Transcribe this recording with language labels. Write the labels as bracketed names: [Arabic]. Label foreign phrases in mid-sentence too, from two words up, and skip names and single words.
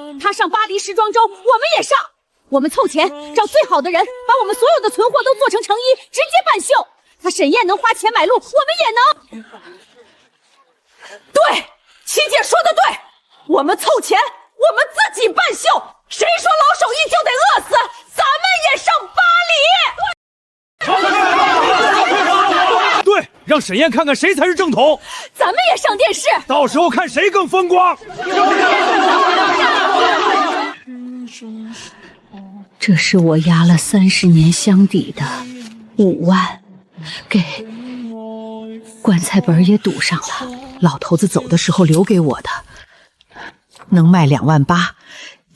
[Chinese] 他上巴黎時裝週，我們也上，我們湊錢找最好的人，把我們所有的存貨都做成成衣，直接辦秀。他沈燕能花錢買路，我們也能。對，七姐說的對，我們湊錢，我們自己辦秀，誰說老手藝就得餓死？咱們也上巴黎。對，讓沈燕看看誰才是正統。咱們也上電視，到時候看誰更風光。這是我壓了30年箱底的5萬，給棺材本也堵上了，老頭子走的時候留給我的，能賣2.8萬，